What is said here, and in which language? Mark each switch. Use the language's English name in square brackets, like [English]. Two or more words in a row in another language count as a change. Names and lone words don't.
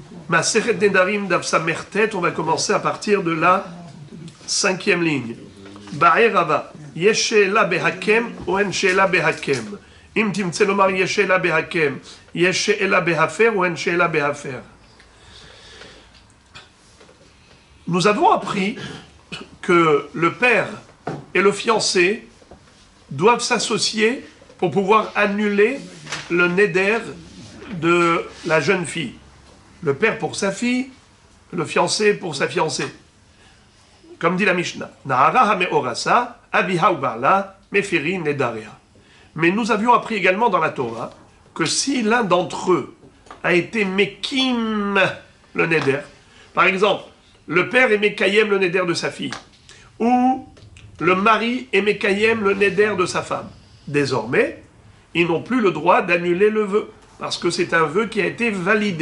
[Hebrew] מסכת נדרים דף סמרטט, [French] on va commencer à partir de la 5e ligne. [Hebrew] בעא רבא, יש שאלה בהקם או אין שאלה בהקם. אם תמצא לומר יש שאלה בהקם, יש שאלה בהפר או אין שאלה בהפר. [French] Nous avons appris que le père et le fiancé doivent s'associer pour pouvoir annuler le neder de la jeune fille. Le père pour sa fille, le fiancé pour sa fiancée. Comme dit la Mishnah. [Hebrew] נערה המאורסה, אביה ובעלה, מפירין נדריה. [French] Mais nous avions appris également dans la Torah que si l'un d'entre eux a été mekim le neder, par exemple, le père est mekayem le neder de sa fille, ou le mari est mekayem le neder de sa femme, désormais, ils n'ont plus le droit d'annuler le vœu, parce que c'est un vœu qui a été validé.